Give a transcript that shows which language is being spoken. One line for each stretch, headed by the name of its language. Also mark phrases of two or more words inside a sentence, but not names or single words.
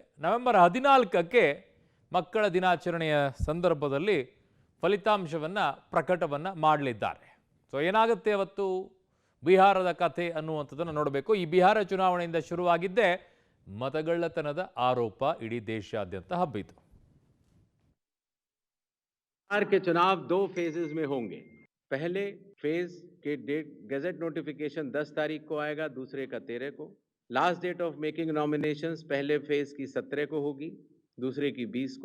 Kannada: ನವೆಂಬರ್ 14ಕ್ಕೆ ಮಕ್ಕಳ ದಿನಾಚರಣೆಯ ಸಂದರ್ಭದಲ್ಲಿ ಫಲಿತಾಂಶವನ್ನು ಪ್ರಕಟವನ್ನು ಮಾಡಲಿದ್ದಾರೆ. ಸೊ ಏನಾಗುತ್ತೆ ಅವತ್ತು ಬಿಹಾರದ ಕಥೆ ಅನ್ನುವಂಥದ್ದನ್ನು ನೋಡಬೇಕು. ಈ ಬಿಹಾರ ಚುನಾವಣೆಯಿಂದ ಶುರುವಾಗಿದ್ದೇ मतगಳ್ಳತನದ ಆರೋಪ ಇಡೀ ದೇಶಾದ್ಯಂತ ಹಬ್ಬಿತು.
Hindi: बिहार के चुनाव 2 फेजेस में होंगे। पहले फेज के डेट
English: gazette notification
Hindi: 10 तारीख को आएगा, दूसरे का 13 को।
English: Last date of making nominations
Hindi: पहले फेज की 17 को होगी, दूसरे की 20 को।